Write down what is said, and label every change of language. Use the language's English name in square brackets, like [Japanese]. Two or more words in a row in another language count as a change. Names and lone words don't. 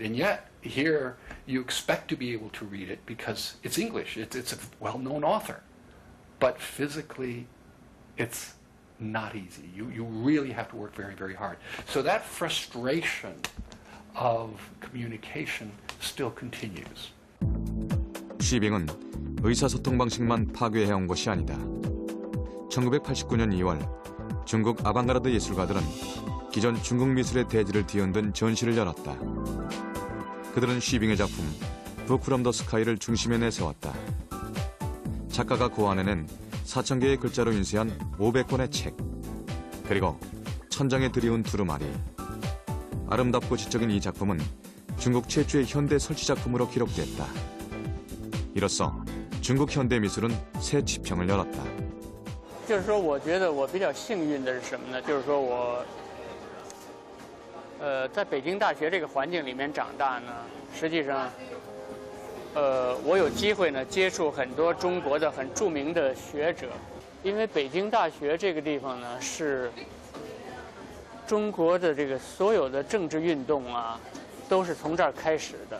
[English] And yet, here, you expect to be able to read it because it's English. It's a well-known author. But physically, it's not easy. You really have to work very, very hard. So that frustration of communication still continues. [Korean] 쉬빙은 의사소통 방식만 파괴해온 것이 아니다. 1989년 2월 중국 아방가르드 예술가들은 기존 중국 미술의 대지를 뒤흔든 전시를 열었다. 그들은 쉬빙의 작품 북 프롬 더 스카이를 중심에 내세웠다. 작가가 고안해낸 4,000개의 글자로 인쇄한 500권의 책, 그리고 천장에 드리운 두루마리. 아름답고 지적인 이 작품은 중국 최초의 현대 설치 작품으로 기록됐다. 이로써 중국 현대 미술은 새 지평을 열었다. [Chinese] 就是说，我觉得我比较幸运的是什么呢？就是说我，在北京大学这个环境里面长大呢，实际上，我有机会呢接触很多中国的很著名的学者，因为北京大学这个地方呢是中国的这个所有的政治运动啊，都是从这儿开始的。